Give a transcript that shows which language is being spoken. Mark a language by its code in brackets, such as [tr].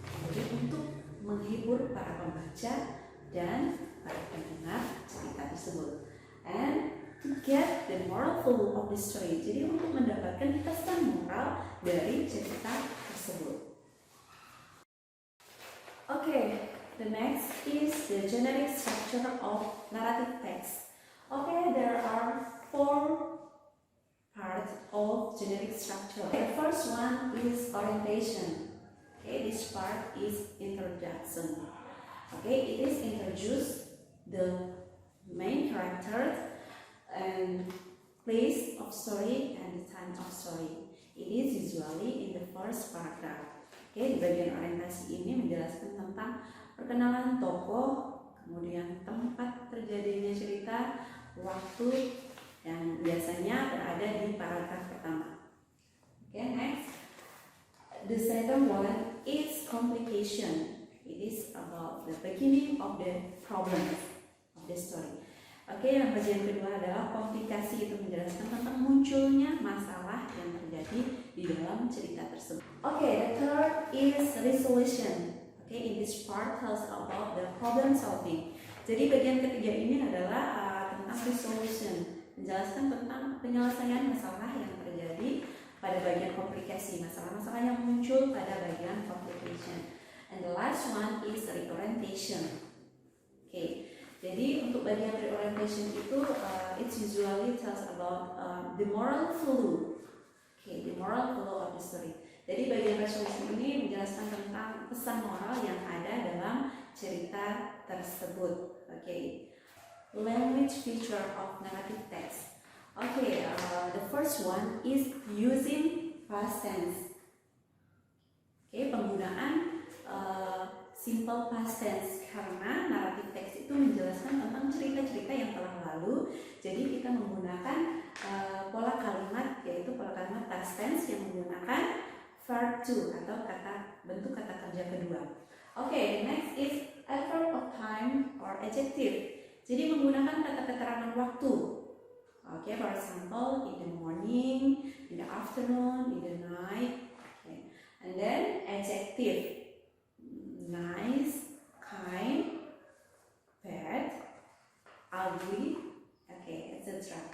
[id] Jadi untuk menghibur para pembaca dan para pendengar cerita tersebut. [en] And to get the moral clue of the story. [id] Jadi untuk mendapatkan pesan moral dari cerita tersebut. [en] Okay, the next is the generic structure of narrative text. Okay, there are 4 parts of generic structure. The first one is orientation. Okay, this part is introduction. Okay, it is introduce the main character and place of story and the time of story. It is usually in the first paragraph. [id] Okay, di bagian orientasi ini menjelaskan tentang perkenalan tokoh, kemudian tempat terjadinya cerita, waktu yang biasanya berada di paragraf pertama. [en] Okay, next. The second one is complication. It is about the beginning of the problems of the story. [id] Oke, yang bagian kedua adalah komplikasi, itu menjelaskan tentang munculnya masalah yang terjadi di dalam cerita tersebut. [en] Oke, the third is resolution. Okay, in this part tells about the problem solving. [id] Jadi bagian ketiga ini adalah tentang resolution, menjelaskan tentang penyelesaian masalah yang terjadi pada bagian komplikasi, masalah-masalah yang muncul pada bagian complication. [en] And the last one is reorientation. Okay. [id] Jadi untuk bagian reorientation itu [en] it usually tells about the moral flow. Okay, the moral flow of the story. [id] Jadi bagian resolution ini menjelaskan tentang pesan moral yang ada dalam cerita tersebut. [en] Okay. Language feature of narrative text. Okay, the first one is using past tense. [id] Okay, penggunaan simple past tense karena narrative text itu menjelaskan tentang cerita-cerita yang telah lalu. Jadi kita menggunakan pola kalimat, yaitu pola kalimat past tense yang menggunakan verb to atau bentuk kata kerja kedua. [en] Okay, next is adverb of time or adjective. [id] Jadi menggunakan kata keterangan waktu. [en] Okay, for example, in the morning, in the afternoon, in the night. Okay. And then adjective. Nice, kind, bad, ugly, okay, etc.